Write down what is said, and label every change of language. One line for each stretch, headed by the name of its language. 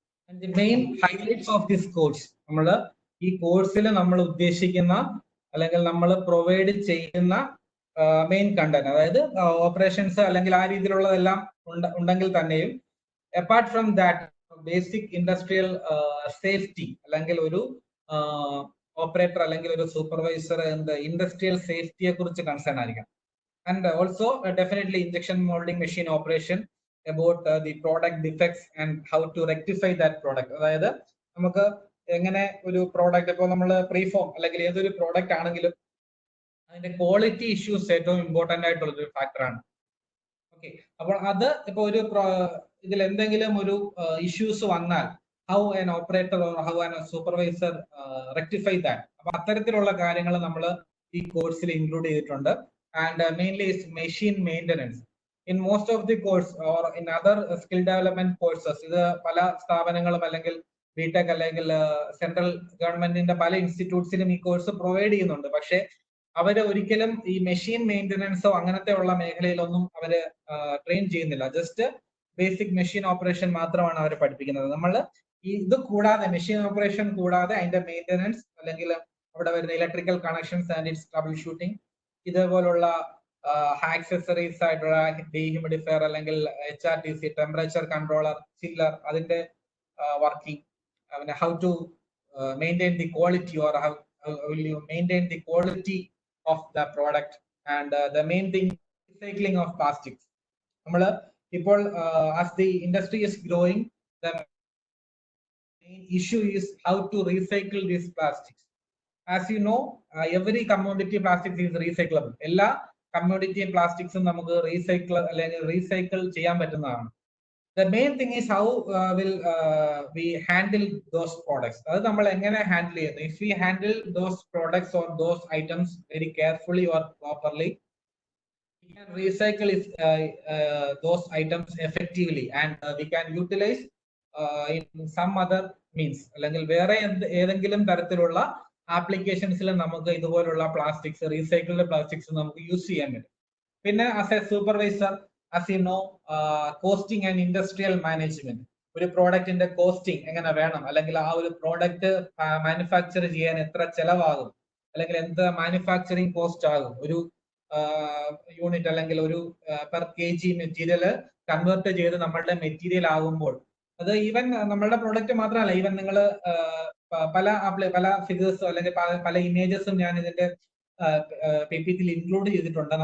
English: And the main highlights of this course,
Malayalam: നമ്മൾ ഈ കോഴ്സിൽ നമ്മൾ ഉദ്ദേശിക്കുന്ന അല്ലെങ്കിൽ നമ്മൾ പ്രൊവൈഡ് ചെയ്യുന്ന മെയിൻ കണ്ടന്റ്, അതായത് ഓപ്പറേഷൻസ് അല്ലെങ്കിൽ ആ രീതിയിലുള്ളതെല്ലാം ഉണ്ടെങ്കിൽ തന്നെയും
English: apart from that basic industrial safety,
Malayalam: അല്ലെങ്കിൽ ഒരു ഓപ്പറേറ്റർ അല്ലെങ്കിൽ ഒരു സൂപ്പർവൈസർ ഇൻഡസ്ട്രിയൽ സേഫ്റ്റിയെ കുറിച്ച് കൺസേൺ ആയിരിക്കണം.
English: And also definitely injection moulding machine operation, about the product defects and how to rectify that product.
Malayalam: അതായത് നമുക്ക് എങ്ങനെ ഒരു പ്രോഡക്റ്റ്, ഇപ്പോൾ നമ്മൾ പ്രീഫോം അല്ലെങ്കിൽ ഏതൊരു പ്രോഡക്റ്റ് ആണെങ്കിലും അതിന്റെ ക്വാളിറ്റി ഇഷ്യൂസ് ഏറ്റവും ഇമ്പോർട്ടന്റ് ആയിട്ടുള്ള ഒരു ഫാക്ടറാണ്. ഓക്കെ, അപ്പോൾ അത് ഇപ്പോൾ ഒരു ഇതിൽ എന്തെങ്കിലും ഒരു ഇഷ്യൂസ് വന്നാൽ
English: How an operator or how an supervisor rectify that.
Malayalam: അപ്പൊ അത്തരത്തിലുള്ള കാര്യങ്ങൾ നമ്മൾ ഈ കോഴ്സിൽ ഇൻക്ലൂഡ് ചെയ്തിട്ടുണ്ട്.
English: And mainly machine maintenance in most of the course or in other skill development courses.
Malayalam: ഇത് പല സ്ഥാപനങ്ങളും അല്ലെങ്കിൽ BTech അല്ലെങ്കിൽ സെൻട്രൽ ഗവൺമെന്റിന്റെ പല ഇൻസ്റ്റിറ്റ്യൂട്ട്സിലും ഈ കോഴ്സ് പ്രൊവൈഡ് ചെയ്യുന്നുണ്ട്. പക്ഷെ അവര് ഒരിക്കലും ഈ മെഷീൻ മെയിൻ്റനൻസോ അങ്ങനത്തെ ഉള്ള മേഖലയിലൊന്നും അവര് ട്രെയിൻ ചെയ്യുന്നില്ല. ജസ്റ്റ് ബേസിക് മെഷീൻ ഓപ്പറേഷൻ മാത്രമാണ് അവർ പഠിപ്പിക്കുന്നത്. നമ്മൾ ഇത് കൂടാതെ, മെഷീൻ ഓപ്പറേഷൻ കൂടാതെ അതിന്റെ മെയിൻ്റനൻസ്, അല്ലെങ്കിൽ അവിടെ വരുന്ന electrical connections and it's trouble shooting, ഇതേപോലുള്ള ആക്സസറീസ് ആയിട്ടുള്ള ഡീഹ്യൂമിഡിഫയർ അല്ലെങ്കിൽ HRTC ടെമ്പറേച്ചർ കൺട്രോളർ, ചില്ലർ, അതിന്റെ വർക്കിംഗ്, പിന്നെ
English: How to maintain the quality or how will you maintain the quality of the product, and the main thing recycling of plastics.
Malayalam: നമ്മൾ ഇപ്പോൾ
English: As the industry is growing, the main issue is how to recycle these plastics. As you know, every commodity plastics is recyclable.
Malayalam: എല്ലാ commodity plastics നമുക്ക് recycle ചെയ്യാൻ പറ്റുന്നതാണ്.
English: The main thing is how will we handle those products.
Malayalam: അത് നമ്മൾ എങ്ങനെ handle ചെയ്യുന്നു?
English: If we handle those products or those items very carefully or properly, we can recycle those items effectively, and we can utilize in some other means.
Malayalam: അല്ലെങ്കിൽ വേറെ ഏതെങ്കിലും തരത്തിലുള്ള ആപ്ലിക്കേഷൻസിൽ നമുക്ക് ഇതുപോലുള്ള പ്ലാസ്റ്റിക്സ്, റീസൈക്കിൾഡ് പ്ലാസ്റ്റിക്സ് നമുക്ക് യൂസ് ചെയ്യാൻ പറ്റും. പിന്നെ
English: as a supervisor, as you know,
Malayalam: costing and industrial management, ഒരു പ്രോഡക്റ്റിന്റെ കോസ്റ്റിംഗ് എങ്ങനെ വേണം, അല്ലെങ്കിൽ ആ ഒരു പ്രോഡക്റ്റ് മാനുഫാക്ചർ ചെയ്യാൻ എത്ര ചെലവാകും, അല്ലെങ്കിൽ എന്ത് മാനുഫാക്ചറിങ് കോസ്റ്റ് ആകും ഒരു യൂണിറ്റ്, അല്ലെങ്കിൽ ഒരു പെർ kg മെറ്റീരിയൽ കൺവേർട്ട് ചെയ്ത് നമ്മളുടെ മെറ്റീരിയൽ ആകുമ്പോൾ, അത് ഈവൻ നമ്മളുടെ പ്രോഡക്റ്റ് മാത്രമല്ല, ഈവൻ നിങ്ങൾ പല ഫിഗേഴ്സും അല്ലെങ്കിൽ പല ഇമേജസും ഞാൻ ഇതിന്റെ PPT ഇൻക്ലൂഡ് ചെയ്തിട്ടുണ്ട്.